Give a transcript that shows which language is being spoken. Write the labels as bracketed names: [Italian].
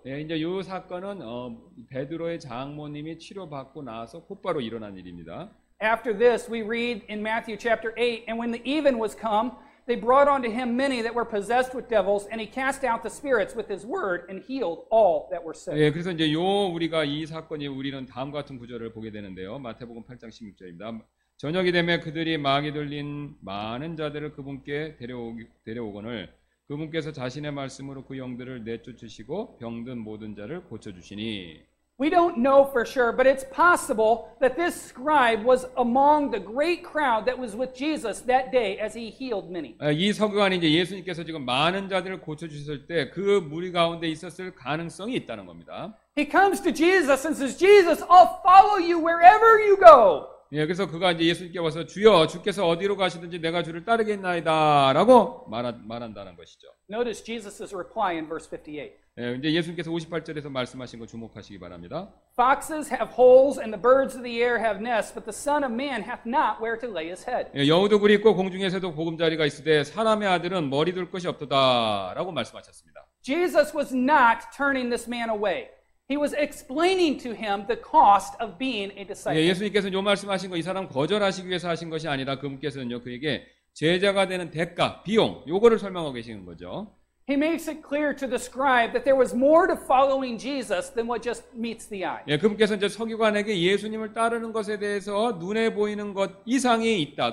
[Korean] 예, 이제 이 사건은 베드로의 장모님이 치료받고 나서 곧바로 일어난 일입니다. [English] After this, we read in Matthew chapter 8, And when the even was come, they brought unto him many that were possessed with devils, and he cast out the spirits with his word, and healed all that were sick. [Korean] 예, 그래서 이제 우리가 이 사건이 우리는 다음과 같은 구절을 보게 되는데요. 마태복음 8장 16절입니다. 저녁이 되매 그들이 마귀 들린 많은 자들을 그분께 데려오거늘 그분께서 자신의 말씀으로 그 영들을 내쫓으시고 병든 모든 자를 고쳐주시니. [English] We don't know for sure, but it's possible that this scribe was among the great crowd that was with Jesus that day as he healed many. [Korean] 이 서기관이 이제 예수님께서 지금 많은 자들을 고쳐주셨을 때 그 무리 가운데 있었을 가능성이 있다는 겁니다. [English] He comes to Jesus and says, Jesus, I'll follow you wherever you go. [Korean] 예, 그래서 그가 이제 예수님께 와서 주여 주께서 어디로 가시든지 내가 주를 따르겠나이다라고 말한다는 것이죠. [English] Notice Jesus' reply in verse 58. [Korean] 예, 이제 예수님께서 58절에서 말씀하신 거 주목하시기 바랍니다. [English] Foxes have holes and the birds of the air have nests, but the Son of Man hath not where to lay his head. [Korean] 예, 여우도 굴이 있고 공중에 새도 보금자리가 있으되 사람의 아들은 머리 둘 것이 없도다라고 말씀하셨습니다. [English] Jesus was not turning this man away. He was explaining to him the cost of being a disciple. [Korean] 예, 예수님께서는 요 말씀하신 거 이 사람 거절하시기 위해서 하신 것이 아니라 그분께서는요 그에게 제자가 되는 대가, 비용 요거를 설명하고 계시는 거죠. [English] He makes it clear to the scribe that there was more to following Jesus than what just meets the eye. [Korean] 예, 그분께서 이제 서기관에게 예수님을 따르는 것에 대해서 눈에 보이는 것 이상이 있다.